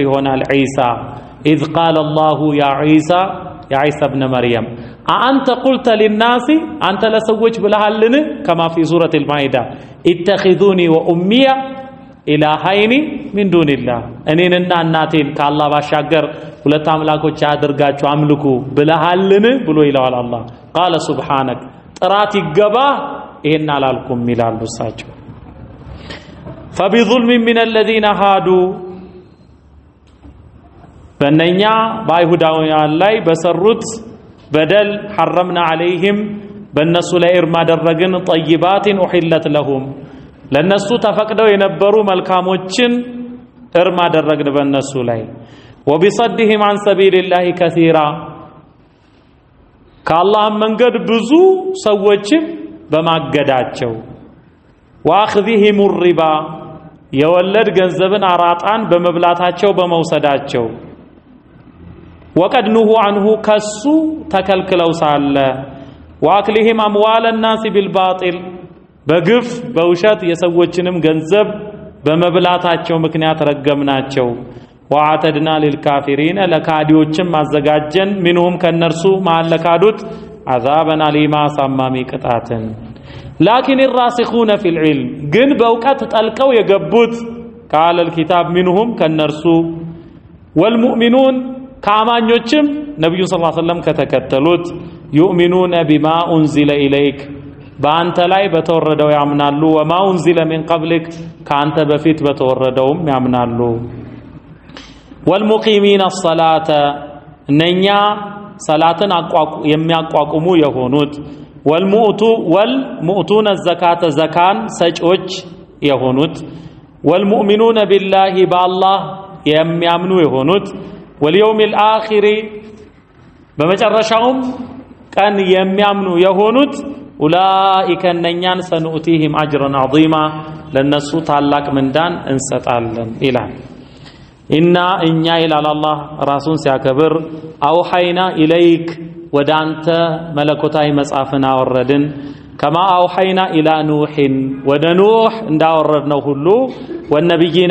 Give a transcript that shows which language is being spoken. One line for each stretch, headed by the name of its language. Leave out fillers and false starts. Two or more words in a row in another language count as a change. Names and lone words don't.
Amharic: ይሆናል ዒሳ
Arabic: إذ قال الله يا عيسى ابن مريم أأنت قلت للناس
Amharic: አንተ ለሰዎች ብለሃልን
Arabic: كما في سورة المائدة اتخذوني وأمي إلهين من دون الله
Amharic: እኔንና እናቴን ከአላህ ባሻገር ሁለት አምላኮች አድርጋችሁ አምልኩ ብለሃልን ብሎ ይለዋል አላህ
Arabic: قال سبحانك
Amharic: ጥራት ይገባ ይሄን አላልኩም ይላሉ እሳቸው
Arabic: فبظلم من الذين هادوا
Amharic: በእነኛ በአይሁዳውያን ላይ በሰሩት በደል
Arabic: حرمنا عليهم
Amharic: በእነሱ ላይ እርም አደረግን
Arabic: طيبات أحلت لهم
Amharic: ለነሱ ተፈቅደው የነበሩ መልካሞችን እርም አደረግን በእነሱ ላይ
Arabic: وبصدهم عن سبيل الله كثيرا
Amharic: ከአላህ መንገድ ብዙ ሰዎችን በማገዳቸው
Arabic: واخذهم الربا
Amharic: የወለድ ገንዘብን አራጣን በመብላታቸው በመውሰዳቸው
Arabic: وقد نهوا عنه
Amharic: ከሱ ተከልክለው ሳለ
Arabic: واكلهم اموال الناس بالباطل
Amharic: በግፍ በውሸት የሰዎችንም ገንዘብ በመብላታቸው ምክንያት ረገምናቸው
Arabic: وعتدنا للكافرين
Amharic: ለካዲዎችም አዘጋጀን منهم ከነርሱ ማለካዱት
Arabic: عذابا أليما
Amharic: ሳማሚ ቅጣትን
Arabic: لكن الراسخون في العلم
Amharic: ግን በእውቀት ጠልቀው የገቡት
Arabic: قال الكتاب منهم
Amharic: ከነርሱ والمؤمنون ከአማኞችም ነብዩ
Arabic: صلى الله عليه وسلم
Amharic: ከተከተሉት
Arabic: يؤمنون بما أنزل إليك
Amharic: በአንተ ላይ በተወረደው ያምናሉ
Arabic: وما أنزل من قبلك
Amharic: ከአንተ በፊት በተወረደውም ያምናሉ
Arabic: والمقيمين الصلاة
Amharic: እነኛ ሰላትን የሚያቋቁሙ የሆኑት
Arabic: والمؤتون الزكاة
Amharic: زكان ሰጪዎች የሆኑት
Arabic: والمؤمنون بالله بالله
Amharic: የሚያምኑ የሆኑት
Arabic: واليوم الآخر
Amharic: በመጨረሻውም ቀን የሚያምኑ የሆኑት أولئك እነኛን
Arabic: سنؤتيهم أجرا عظيما
Amharic: ለነሱ ታላቅ ምንዳን እንሰጣለን ይላል ኢና እኛ ይላል አላህ ራሱን ሲያከብር
Arabic: أوحينا إليك
Amharic: ወደ አንተ መለኮታዊ መጽሐፍን አወረድን
Arabic: كما أوحينا إلى نوح
Amharic: ወደ ኑሕ እንዳወረድነው ሁሉ ወነቢይነ